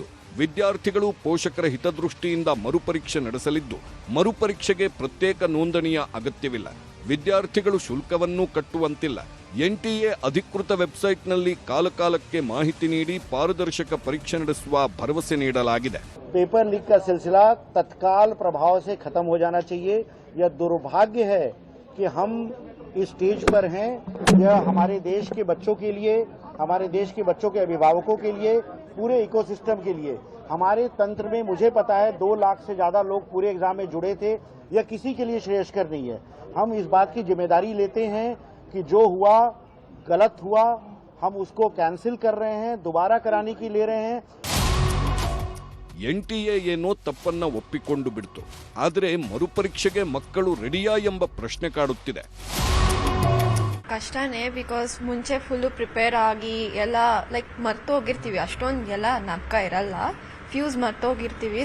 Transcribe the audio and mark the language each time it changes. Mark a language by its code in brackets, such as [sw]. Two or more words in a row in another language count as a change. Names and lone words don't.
[kn] ವಿದ್ಯಾರ್ಥಿಗಳು ಪೋಷಕರ ಹಿತದೃಷ್ಟಿಯಿಂದ ಮರುಪರೀಕ್ಷೆ ನಡೆಸಲಿದ್ದು, ಮರುಪರೀಕ್ಷೆಗೆ ಪ್ರತ್ಯೇಕ ನೋಂದಣಿಯ ಅಗತ್ಯವಿಲ್ಲ. ವಿದ್ಯಾರ್ಥಿಗಳು ಶುಲ್ಕವನ್ನೂ ಕಟ್ಟುವಂತಿಲ್ಲ. NTA ಅಧಿಕೃತ ವೆಬ್ಸೈಟ್ನಲ್ಲಿ ಕಾಲಕಾಲಕ್ಕೆ ಮಾಹಿತಿ ನೀಡಿ ಪಾರದರ್ಶಕ ಪರೀಕ್ಷೆ ನಡೆಸುವ ಭರವಸೆ ನೀಡಲಾಗಿದೆ. [hi] पेपर लीक का सिलसिला तत्काल प्रभाव से खत्म हो जाना चाहिए. यह दुर्भाग्य है कि हम इस स्टेज पर हैं. यह हमारे देश के बच्चों के लिए, हमारे देश के बच्चों के अभिभावकों के लिए, पूरे इकोसिस्टम के लिए, हमारे तंत्र में मुझे पता है 2 लाख से ज्यादा लोग पूरे एग्जाम में जुड़े थे. यह किसी के लिए श्रेयस्कर नहीं है. हम इस बात की जिम्मेदारी लेते हैं कि जो हुआ गलत हुआ, हम उसको कैंसिल कर रहे हैं, दोबारा कराने की ले रहे हैं. [kn] NTA ಏನೋ ತಪ್ಪನ್ನ ಒಪ್ಪಿಕೊಂಡು ಬಿಡ್ತು. ಆದರೆ ಮರುಪರೀಕ್ಷೆಗೆ ಮಕ್ಕಳು ರೆಡಿಯಾ ಎಂಬ ಪ್ರಶ್ನೆ ಕಾಡುತ್ತಿದೆ. ಕಷ್ಟನೇ, ಬಿಕಾಸ್ ಮುಂಚೆ [en] full prepare [kn] ಆಗಿ ಎಲ್ಲ ಲೈಕ್ ಮರ್ತೋಗಿರ್ತೀವಿ. ಅಷ್ಟೊಂದು ಎಲ್ಲ ನಮ್ಕ ಇರಲ್ಲ, ಫ್ಯೂಸ್ ಮರ್ತೋಗಿರ್ತೀವಿ.